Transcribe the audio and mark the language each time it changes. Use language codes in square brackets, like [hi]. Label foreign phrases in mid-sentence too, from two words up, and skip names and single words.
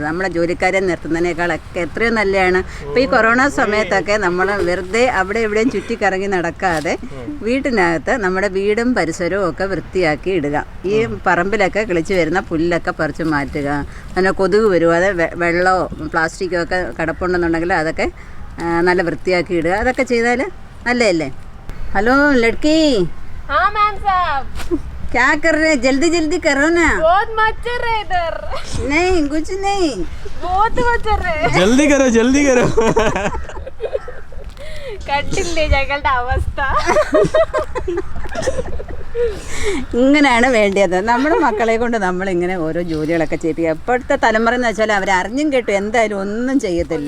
[ml] നമ്മളെ ജോലിക്കാരെ നിർത്തുന്നതിനേക്കാളൊക്കെ എത്രയോ നല്ലതാണ്. ഇപ്പോൾ ഈ കൊറോണ സമയത്തൊക്കെ നമ്മൾ വെറുതെ അവിടെ എവിടെയും ചുറ്റിക്കറങ്ങി നടക്കാതെ വീട്ടിനകത്ത് നമ്മുടെ വീടും പരിസരവും ഒക്കെ വൃത്തിയാക്കി ഇടുക. ഈ പറമ്പിലൊക്കെ കിളിച്ച് വരുന്ന പുല്ലൊക്കെ പറിച്ച് മാറ്റുക. അങ്ങനെ കൊതുക് വരുവാതെ വെള്ളമോ പ്ലാസ്റ്റിക്കോ ഒക്കെ കിടപ്പുണ്ടെന്നുണ്ടെങ്കിൽ അതൊക്കെ നല്ല വൃത്തിയാക്കി ഇടുക. അതൊക്കെ ചെയ്താൽ നല്ലതല്ലേ. ഹലോ ലഡ്കി, [hi] हाँ मैम साहब क्या कर रहे? जल्दी जल्दी करो ना. बहुत मच्छर है इधर. नहीं कुछ नहीं, बहुत मच्छर है. जल्दी करो जल्दी करो. [ml] കണ്ടില്ലേ ഞങ്ങളുടെ അവസ്ഥ. ഇങ്ങനെയാണ് വേണ്ടത്. നമ്മുടെ മക്കളെ കൊണ്ട് നമ്മളിങ്ങനെ ഓരോ ജോലികളൊക്കെ ചെയ്യിപ്പിക്കുക. ഇപ്പോഴത്തെ തലമുറ എന്ന് വെച്ചാൽ അവർ അറിഞ്ഞും കേട്ടു എന്തായാലും ഒന്നും ചെയ്യത്തില്ല.